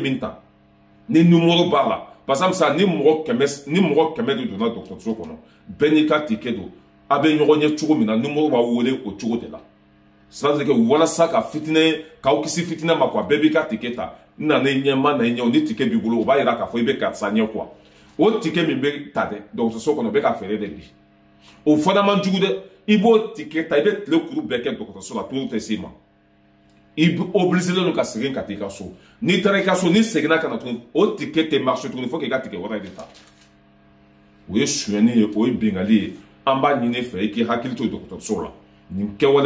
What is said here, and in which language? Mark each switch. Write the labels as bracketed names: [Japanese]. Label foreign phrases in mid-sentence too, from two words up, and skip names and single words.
[Bambara] min ta ni numéro b'a la [French] par exemple ça [Bambara] ni mɔgɔ kɛmɛ de donna dɔgɔtɔrɔso kɔnɔ bɛɛ n'i ka ticket don a bɛ ɲɔgɔn ye cogo min na numéro b'a wele o cogo de la [French] c'est-à-dire que [Bambara] walasa ka fitinɛ k'aw kisi fitinɛ ma quoi bɛɛ b'i ka ticket ta n nana i ɲɛ n ma na i ɲɛ o ni ticket b'i bolo o b'a yira k'a fɔ i bɛ karisa ɲɛ quoi o ticket min bɛ ta dɛ dɔgɔtɔrɔso kɔnɔ o bɛ ka feere de bi o fana man jugu dɛ i b'o ticket ta i bɛ tile kuru bɛɛ kɛ dɔgɔtɔrɔso la tuuru tɛ s'i ma i bɛ obligé don ka segin ka taa i ka so n'i taara i ka so n'i seginna ka na tuguni o ticket tɛ marché tuguni fo k'i ka ticket wɛrɛ de ta o ye sonyɛni ye o ye bengali ye an b'a ɲini fɛ i k'i hakili to dɔgɔtɔrɔso la nin kɛwale